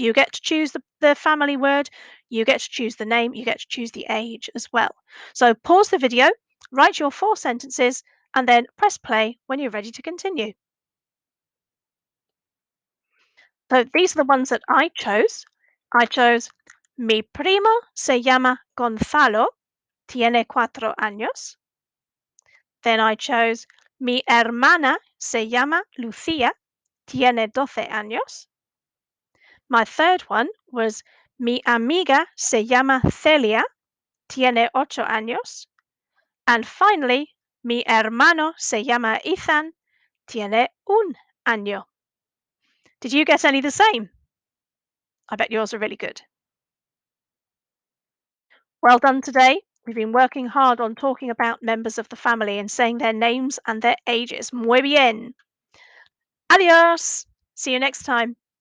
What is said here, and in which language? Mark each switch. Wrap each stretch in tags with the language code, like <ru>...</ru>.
<en>You get to choose the family word, you get to choose the name, you get to choose the age as well. So pause the video, write your 4 sentences, and then press play when you're ready to continue. So these are the ones that I chose. I chose</en> <es>Mi primo se llama Gonzalo, tiene 4 años.</es> <en>Then I chose</en> <es>Mi hermana se llama Lucía, tiene 12 años.</es> <en>My third one was</en> <es>Mi amiga se llama Celia, tiene 8 años.</es> <en>And finally,</en> <es>Mi hermano se llama Ethan, tiene 1 año.</es> <en>Did you get any the same? I bet yours are really good. Well done today. We've been working hard on talking about members of the family and saying their names and their ages.</en> <es>Muy bien. Adios.</es> <en>See you next time.</en>